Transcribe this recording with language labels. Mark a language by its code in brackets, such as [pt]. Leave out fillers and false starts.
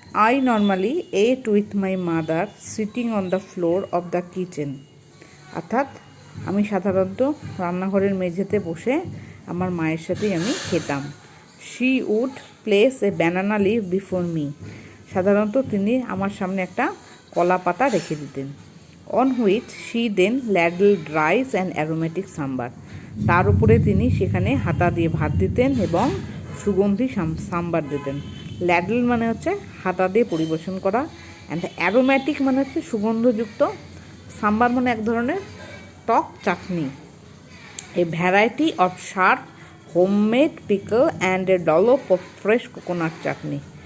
[en] I normally ate with my mother sitting on the floor of the kitchen. [bn] অর্থাৎ আমি সাধারণত রান্নাঘরের মেঝেতে বসে আমার মায়ের সাথেই আমি খেতাম। [en] She would place a banana leaf before me. [bn] সাধারণত তিনি আমার সামনে একটা কলা পাতা রেখে দিতেন। [en] On which she then ladled rice and aromatic sambar. [bn] তার উপরে তিনি সেখানে হাতা দিয়ে ভাত দিতেন এবং সুগন্ধি সাম্বার দিতেন। ল্যাডল মানে হচ্ছে হাতা দিয়ে পরিবেশন করা, অ্যান্ড অ্যারোম্যাটিক মানে হচ্ছে সুগন্ধযুক্ত, সাম্বার মানে এক ধরনের টক চাটনি। [en] A variety of sharp homemade pickle and a dollop of fresh coconut chutney.